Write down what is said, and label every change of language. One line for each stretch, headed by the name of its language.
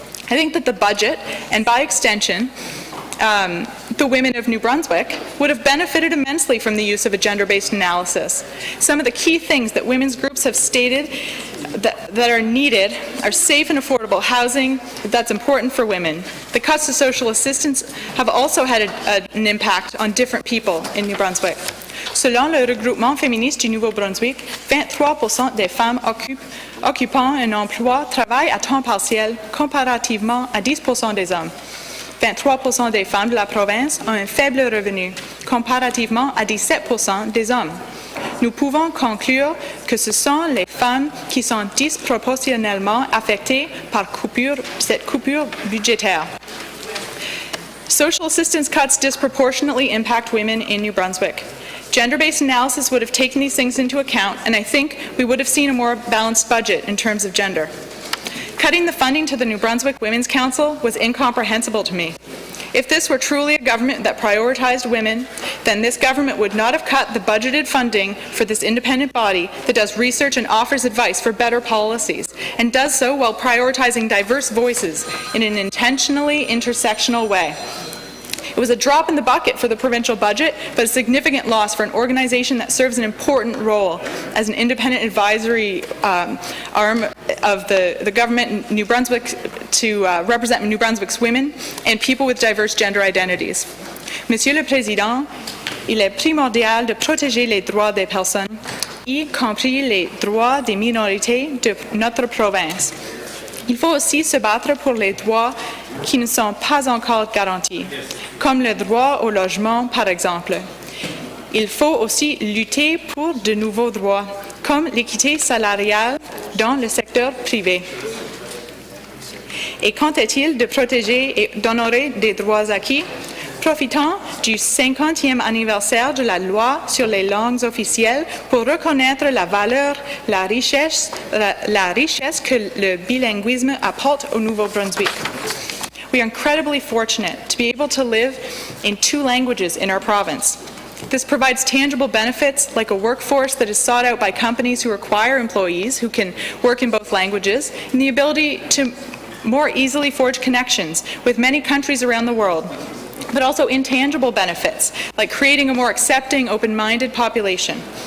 English: I think that the budget, and by extension, the women of New Brunswick would have benefited immensely from the use of a gender-based analysis. Some of the key things that women's groups have stated that are needed are safe and affordable housing. That's important for women. The cuts to social assistance have also had an impact on different people in New Brunswick.
French: Selon le regroupement féministe du Nouveau-Brunswick, 23% des femmes occupant un emploi travaillent à temps partiel comparativement à 10% des hommes. 23% des femmes de la province ont un faible revenu, comparativement à 17% des hommes. Nous pouvons conclure que ce sont les femmes qui sont disproportionnellement affectées par cette coupure budgétaire.
English: Social assistance cuts disproportionately impact women in New Brunswick. Gender-based analysis would have taken these things into account, and I think we would have seen a more balanced budget in terms of gender. Cutting the funding to the New Brunswick Women's Council was incomprehensible to me. If this were truly a government that prioritized women, then this government would not have cut the budgeted funding for this independent body that does research and offers advice for better policies, and does so while prioritizing diverse voices in an intentionally intersectional way. It was a drop in the bucket for the provincial budget, but a significant loss for an organization that serves an important role as an independent advisory arm of the government in New Brunswick to represent New Brunswick's women and people with diverse gender identities.
French: Monsieur le Président, il est primordial de protéger les droits des personnes, y compris les droits des minorités de notre province. Il faut aussi se battre pour les droits qui ne sont pas encore garantis, comme le droit au logement, par exemple. Il faut aussi lutter pour de nouveaux droits, comme l'équité salariale dans le secteur privé. Et qu'en est-il de protéger et d'honorer des droits acquis? Profitant du 50e anniversaire de la loi sur les langues officielles pour reconnaître la valeur, la richesse que le bilinguisme apporte au Nouveau-Brunswick.
English: We are incredibly fortunate to be able to live in 2 languages in our province. This provides tangible benefits like a workforce that is sought out by companies who require employees who can work in both languages, and the ability to more easily forge connections with many countries around the world, but also intangible benefits, like creating a more accepting, open-minded population.